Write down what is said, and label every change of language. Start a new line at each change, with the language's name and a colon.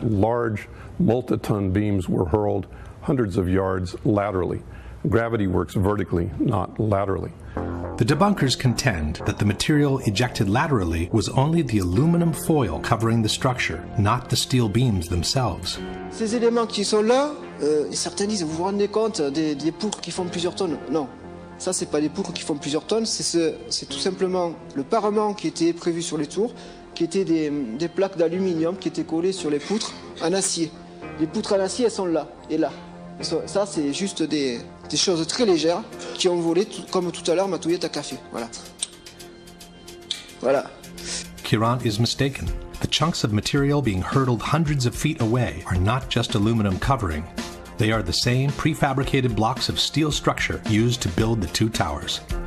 English: Large multi-ton beams were hurled hundreds of yards laterally. Gravity works vertically, not laterally. The debunkers contend that the material ejected laterally was only the aluminum foil covering the structure, not the steel beams themselves.
French: Ces éléments qui sont là, certains disent, vous vous rendez compte des poutres qui font plusieurs tonnes? Non. Ça, c'est pas des poutres qui font plusieurs tonnes, c'est tout simplement le parement qui était prévu sur les tours, qui étaient des plaques d'aluminium qui étaient collées sur les poutres en acier. Les poutres en acier, elles sont là et là. Ça, c'est juste des choses très légères qui ont volé, comme tout à l'heure, ma touillette à café. Voilà. Voilà.
English: Kiran is mistaken. The chunks of material being hurled hundreds of feet away are not just aluminum covering. They are the same prefabricated blocks of steel structure used to build the two towers.